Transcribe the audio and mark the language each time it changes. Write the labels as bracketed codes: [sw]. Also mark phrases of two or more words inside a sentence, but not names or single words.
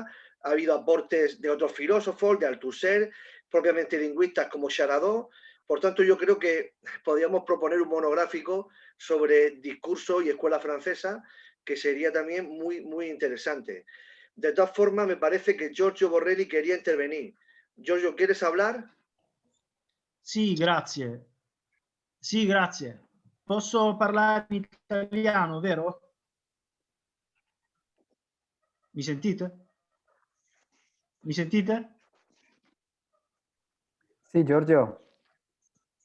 [es] Ha habido aportes de otros filósofos, de Althusser, propiamente lingüistas como Charadot. Por tanto, yo creo que podríamos proponer un monográfico sobre discurso y escuela francesa, que sería también muy, muy interesante. De todas formas, me parece que Giorgio Borrelli quería intervenir. Giorgio, ¿quieres hablar? [it] Sì, grazie. Sì, grazie. Posso parlare in italiano, vero? Mi sentite? Mi sentite? [es] Sí, Giorgio.